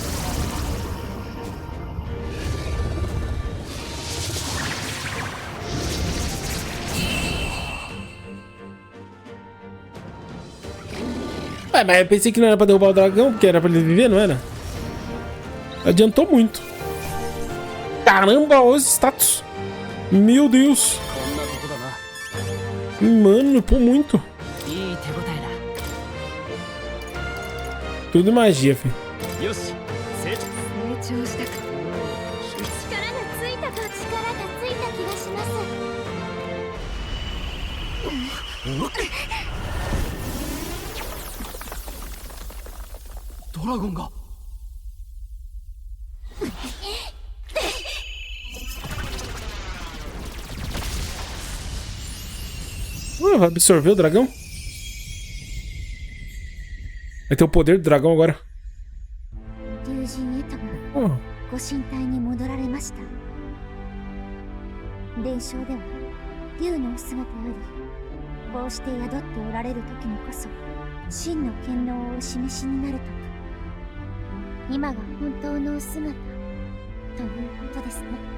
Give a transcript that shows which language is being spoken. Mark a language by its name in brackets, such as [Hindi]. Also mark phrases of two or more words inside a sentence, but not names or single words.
[Portuguese] Mas eu pensei que não era pra derrubar o dragão, porque era pra ele viver, não era? Adiantou muito. Caramba, olha os status. Meu Deus. Mano, pô, muito. Tudo magia, filho. [Japanese] 力がついた気がします。ドラゴンが [Portuguese] Vai absorver o dragão? Vai ter o poder do dragão agora. [Japanese] 竜神へとも Oh. ご神体に戻られました。伝承では竜のお姿よりこうして宿っておられる時にこそ真の権能をお示しになるとか、今が本当のお姿ということですね。